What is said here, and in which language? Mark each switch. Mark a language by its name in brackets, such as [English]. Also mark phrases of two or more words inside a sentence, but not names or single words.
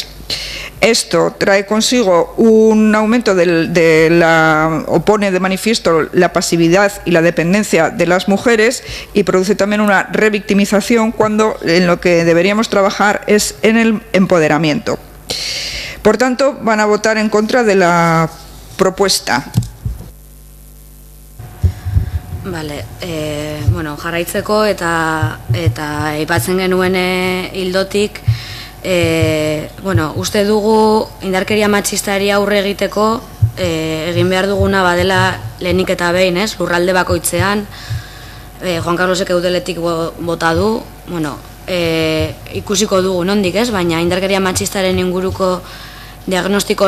[Spanish] Esto trae consigo un aumento o pone de manifiesto la pasividad y la dependencia de las mujeres, y produce también una revictimización, cuando en lo que deberíamos trabajar es en el empoderamiento. Por tanto, van a votar en contra de la propuesta. Vale, [Basque] bueno, jarraitzeko eta aipatzen genuen ildotik, bueno, uste dugu indarkeria matxistari aurre egiteko egin behar duguna badela lehenik eta behin, lurralde bakoitzean. Juan Carlosek eudeletik bota du, bueno, ikusiko dugu nondik, baina indarkeria matxistaren inguruko diagnostiko